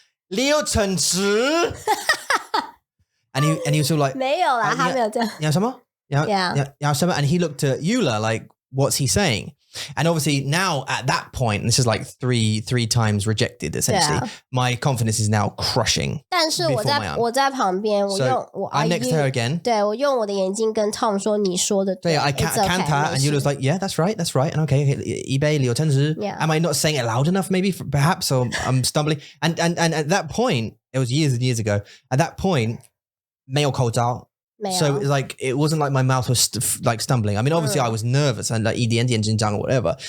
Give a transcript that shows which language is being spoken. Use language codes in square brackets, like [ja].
[en] 柳橙汁 and he was all like, [zh] 没有啦，他没有这样。要什么？要什么？ [en] And he looked at Eula like, what's he saying? And obviously now at that point, this is like three times rejected essentially. Yeah. My confidence is now crushing. [zh] 但是我在旁边，我 [en] So [zh] 用我 [en] I'm next to her again. [zh] 对我用我的眼睛跟 Tom 说你说的对 [en] I It's can't okay, and [zh] 没事 [en] Eula's like, yeah, that's right. And okay, eBay, 柳橙汁 Yeah. Am I not saying it loud enough maybe perhaps, or I'm stumbling? And at that point, it was years and years ago. At that point, [zh] 没有口罩. 没有 [en] So it's like it wasn't like my mouth was like stumbling. I mean, obviously I was nervous and like [zh] 一点点紧张 [en] or whatever.